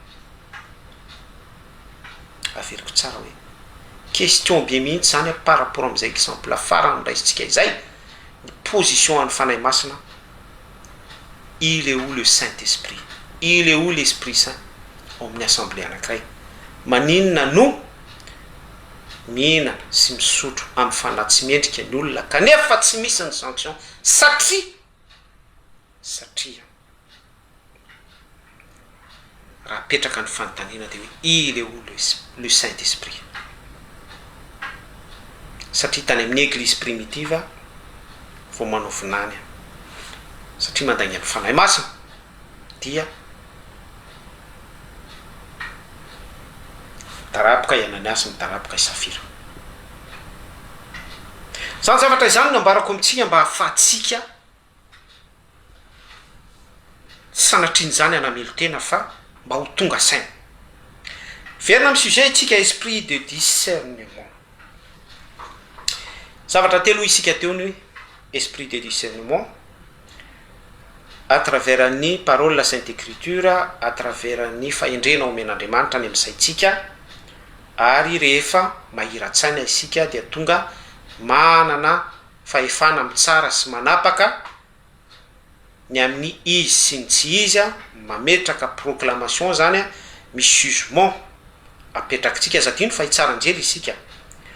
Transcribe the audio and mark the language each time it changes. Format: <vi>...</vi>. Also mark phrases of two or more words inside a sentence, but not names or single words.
<mg>averiko tsara hoe question be mihitsy zany</mg> <fr>par rapport</fr> <mg>am'izay exemple farany raisitsika izay ny position an'ny fanahy masina</mg> <fr>il est où le Saint-Esprit, il est où l'Esprit Saint</fr> <mg>ao amin'ny assemblée anankiray maninona no mihinana sy misotro amin'ny fanahy tsy mendrika ny olona kanefa tsy misy ny sanction satria raha petraka ny fanontaniana de hoe</mg> <fr>il est où le Saint-Esprit</fr> <mg>satria tany amin'ny</mg> <fr>église primitive</fr> <mg>vao manao vinany satria mandainga ny fanahy masina dia taraboka iananiasy ny taraboka isafira zany zavatra izany no ambarako amitsika mba hahafahatsika tsy sanatriny zany anamelo tena fa mba ho tonga saina verina amin'ny sujet itsika</mg> <fr>esprit de discernement</fr> <mg>zavatra telo isika teo ny</mg> <fr>esprit de discernement à travers</fr> <mg>ny parole</mg> <fr>la sainte écriture à travers</fr> <mg>ny fahendrena omen'Andriamanitra ny amin'saitsika ary rehefa mahiratsaina isika dia tonga manana fahefana amin'ny tsara sy manapaka ny amin'ny izy sy ny tsy izy mametraka proclamation zany misy jugement apetrakitsika satria ny fahitsaranjely isika ary</mg>